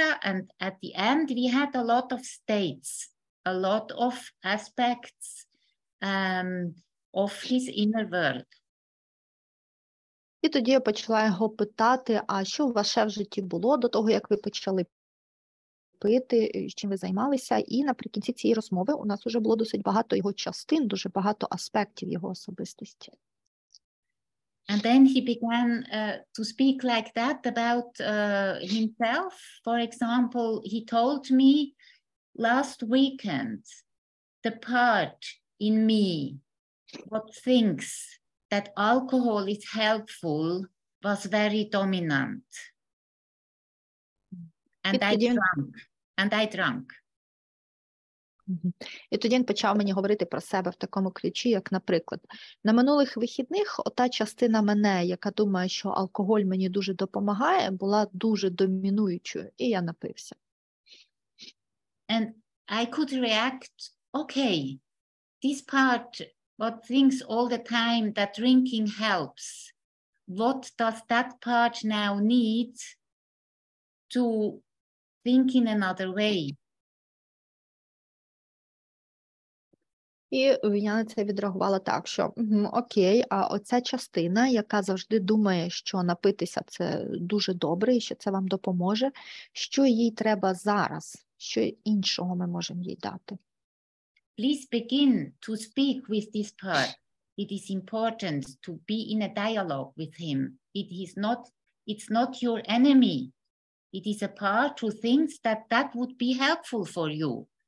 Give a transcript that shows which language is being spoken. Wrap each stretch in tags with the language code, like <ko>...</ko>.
<en>And at the end, we had a lot of states, a lot of aspects of his inner world.</en> <uk>І тоді я почала його питати, а що у вас ще в житті було до того, як ви почали пити, чим ви займалися? І наприкінці цієї розмови у нас вже було досить багато його частин, дуже багато аспектів його особистості.</uk> <en>And then he began to speak like that about himself. For example, he told me last weekend, the part in me what thinks that alcohol is helpful was very dominant. And I drank.</en> <uk>І тоді він почав мені говорити про себе в такому ключі, як, наприклад, на минулих вихідних ота частина мене, яка думає, що алкоголь мені дуже допомагає, була дуже домінуючою, і я напився.</uk> <en>And I could react, okay, this part, what thinks all the time that drinking helps, what does that part now need to think in another way?</en> <uk>І я на це відреагувала так, що окей, а оця частина, яка завжди думає, що напитися це дуже добре і що це вам допоможе, що їй треба зараз, що іншого ми можемо їй дати?</uk> <en>Please begin to speak with this part. It is important to be in a dialogue with him. It's not your enemy. It is a part who thinks that would be helpful for you.</en>